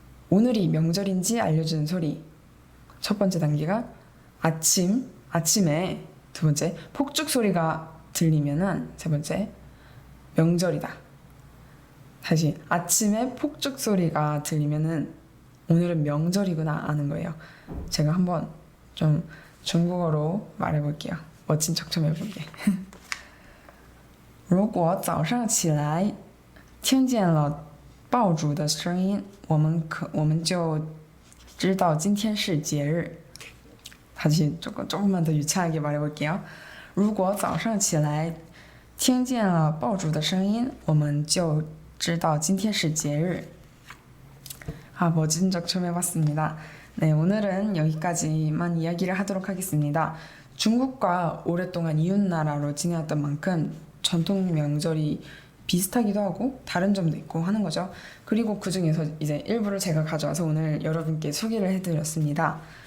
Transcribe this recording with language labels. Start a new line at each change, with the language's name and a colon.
Korean: 오늘이 명절인지 알려주는 소리. 첫 번째 단계가 아침에, 두 번째 폭죽 소리가 들리면은, 세 번째 명절이다. 다시 아침에 폭죽 소리가 들리면은 오늘은 명절이구나 아는 거예요. 제가 한번 좀 중국어로 말해볼게요. 멋진 척 좀 해볼게.
Chinese: 如果早上起来听见了爆竹的声音，我们就知道今天是节日。
Korean: 다시 조금만 더 유창하게 말해볼게요.
Chinese: 如果早上起来听见了爆竹的声音，我们就知道今天是节日.
Korean: 아, 멋진 적 좀 해봤습니다. 네, 오늘은 여기까지만 이야기를 하도록 하겠습니다. 중국과 오랫동안 이웃나라로 지내왔던 만큼 전통 명절이 비슷하기도 하고 다른 점도 있고 하는 거죠. 그리고 그 중에서 이제 일부를 제가 가져와서 오늘 여러분께 소개를 해드렸습니다.